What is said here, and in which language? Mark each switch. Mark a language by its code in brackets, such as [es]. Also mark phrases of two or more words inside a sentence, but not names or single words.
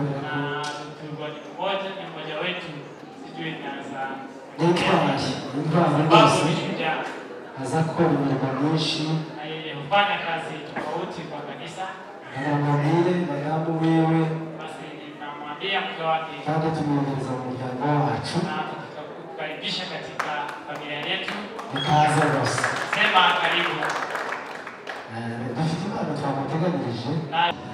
[sw] na mtungwa ni mmoja wetu, sijui inaanza [rw] n'intwari [sw] babu [rw] rwose [sw] ni shujaa [rw] aza gukora imirimo myinshi [sw] na yeye hufanya kazi tofauti kwa kanisa. [rw] aramubwire madamu wiwe [sw] Basi namwambia mke wake [rw] kandi tumwohereza mu muryango wacu [sw] na tukakukaribisha katika familia yetu. [rw] ikaze rwose [sw] Sema karibu. [rw] dufite impano twamuteganyirije